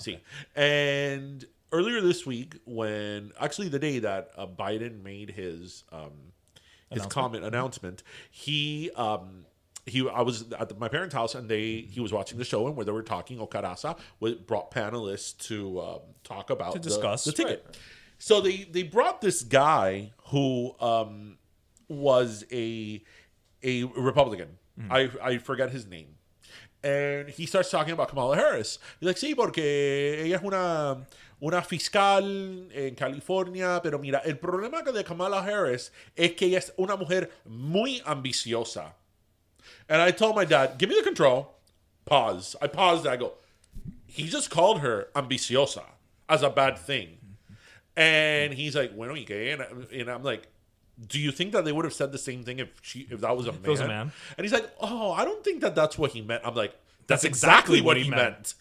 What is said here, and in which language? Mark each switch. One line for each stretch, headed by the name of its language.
English: See, and earlier this week, actually the day that Biden made his announcement, I was at my parents' house and he was watching the show, and where they were talking, Ocaraza brought panelists to talk about to discuss the ticket. Right. So they brought this guy who was a Republican. I forget his name. And he starts talking about Kamala Harris. He's like,
Spanish: sí, porque ella es una fiscal en California, pero mira, el problema de Kamala Harris es que ella es una mujer muy ambiciosa.
English: And I told my dad, give me the control. Pause. I paused. I go, he just called her ambiciosa as a bad thing. And he's like,
Spanish: bueno, ¿y qué?
English: And I'm like, do you think that they would have said the same thing if that was a man? If it was a man. And he's like, oh, I don't think that's what he meant. I'm like, that's exactly what he meant.